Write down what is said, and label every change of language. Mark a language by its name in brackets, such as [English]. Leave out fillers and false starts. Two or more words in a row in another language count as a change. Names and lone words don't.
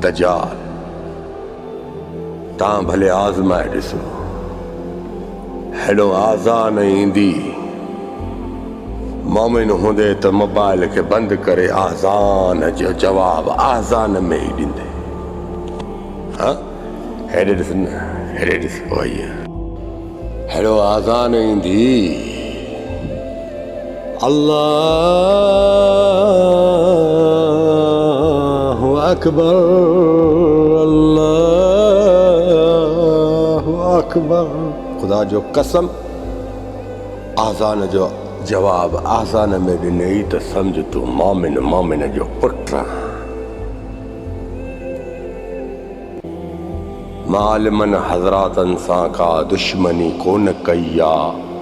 [Sindhi] दजाल तव्हां भले आज़माए ॾिसो, हेॾो आज़ान ईंदी, मोमिन हूंदे त मोबाइल खे बंदि करे आज़ान जो जवाब आज़ान में ई ॾींदे। हाँ, हेॾे ॾिस न, हेॾे ॾिस, हेॾो आज़ान ईंदी, [Arabic] الله أكبر، الله أكبر. [Sindhi] खुदा जो कसम, आज़ान जो जवाब आज़ान में ॾिनई त सम्झ तूं मोमिन जो पुट। मालिमन हज़रातनि सां का दुश्मनी कोन कई आहे।